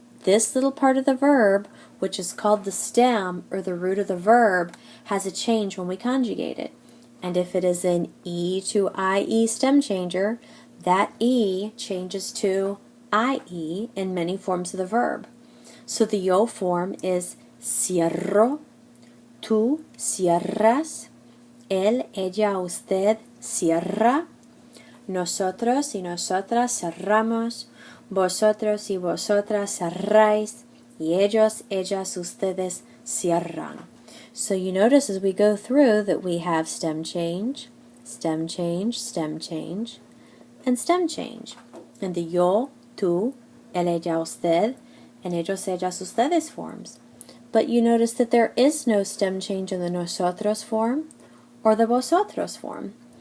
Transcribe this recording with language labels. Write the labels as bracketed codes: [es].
[en] This little part of the verb, which is called the stem or the root of the verb, has a change when we conjugate it. And if it is an E to IE stem changer, that E changes to IE in many forms of the verb. So the yo form is [es] cierro, tú cierras, él, ella, usted cierra, nosotros y nosotras cerramos, vosotros y vosotras cerráis, y ellos, ellas, ustedes cierran. [en] So you notice as we go through that we have stem change, stem change, stem change, and stem change. And the yo, tú, él, ella, usted, and ellos, ellas, ustedes forms. But you notice that there is no stem change in the nosotros form or the vosotros form.